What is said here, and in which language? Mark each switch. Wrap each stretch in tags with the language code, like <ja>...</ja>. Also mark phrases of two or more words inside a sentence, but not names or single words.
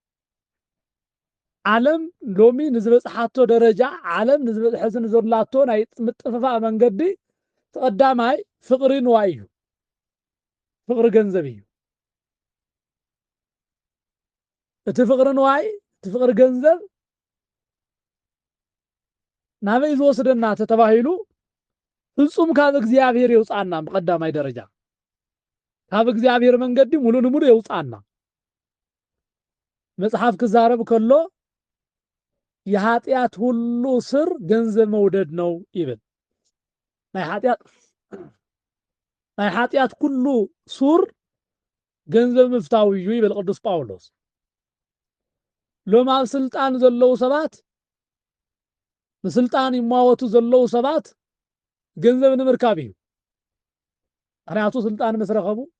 <ti>ዓለም ሎሚ ንዝበፅሓቶ ደረጃ ዓለም ንዝበፅሐ ዘላቶ ናይ ምጥፍፋእ መንገዲ ተቐዳማይ ፍቅሪ ንዋይ እዩ ፍቅሪ ገንዘብ እዩ እቲ ፍቅሪ ንዋይ እቲ ፍቅሪ ገንዘብ ናበይ ዝወስደና ተተባሂሉ ፍጹም ካብ እግዚአብሔር ይውፃና በቀዳማይ ደረጃ ካብ እግዚአብሔር መንገዲ ሙሉ ንሙሉ ይውፃና መጽሐፍ ክዛረብ ከሎ</ti> <am>የኃጢአት ሁሉ ስር ገንዘብ መውደድ ነው</am> <ti>ይብል ናይ ኃጢአት ሁሉ ሱር ገንዘብ ምፍታው እዩ ይብል ቅዱስ ጳውሎስ ሎማ ስልጣን ዘለው ሰባት በስልጣን ይማወቱ ዘለው ሰባት ገንዘብ ንምርካብ እዩ ምክንያቱ ስልጣን መስረኸቡ</ti>